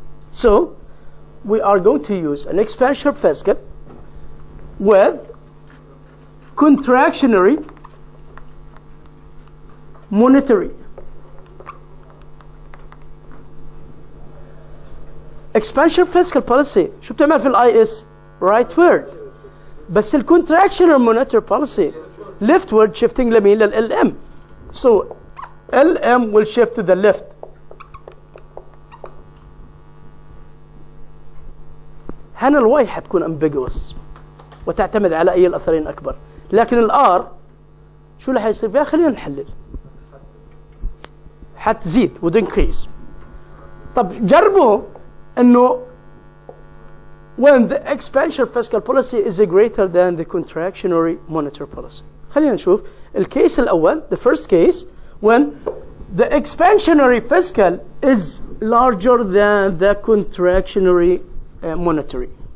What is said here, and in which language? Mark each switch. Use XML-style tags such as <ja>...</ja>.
<en>So we are going to use an expansion fiscal with contractionary monetary. expansion fiscal policy</en> <ar>شو بتعمل في الاي اس؟</ar> <en>rightward. بس الcontractional monetary policy leftward shifting</en> <ar>لمين؟ لل</ar> <en>LM. So LM will shift to the left.</en> <ar>هنا الواي حتكون ambiguous وتعتمد على اي الاثرين اكبر، لكن الار شو اللي حيصير فيها؟ خلينا نحلل. حتزيد</ar> <en>would increase.</en> <ar>طب جربوا انه</ar> <en>when the expansion fiscal policy is greater than the contractionary monetary policy.</en> <ar>خلينا نشوف الكيس الاول</ar> <en>the first case when the expansionary fiscal is larger than the contractionary monetary.</en>